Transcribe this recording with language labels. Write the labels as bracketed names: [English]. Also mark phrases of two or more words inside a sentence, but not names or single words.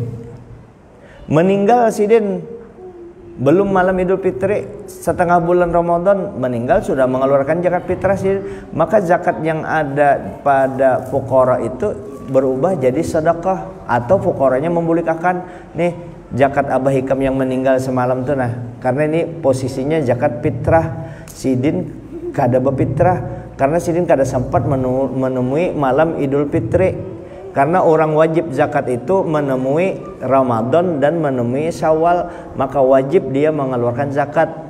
[Banjar] Meninggal sidin belum malam Idul Fitri, setengah bulan Ramadan meninggal sudah mengeluarkan zakat fitrah sidin. Maka zakat yang ada pada fuqara itu berubah jadi sedekah, atau fuqaranya membolehkan nih zakat Abah Hikam yang meninggal semalam tuh, nah karena ini posisinya zakat fitrah, sidin kada berfitrah karena sidin kada sempat menemui malam Idul Fitri. [Indonesian] Karena orang wajib zakat itu menemui Ramadan dan menemui Syawal, maka wajib dia mengeluarkan zakat.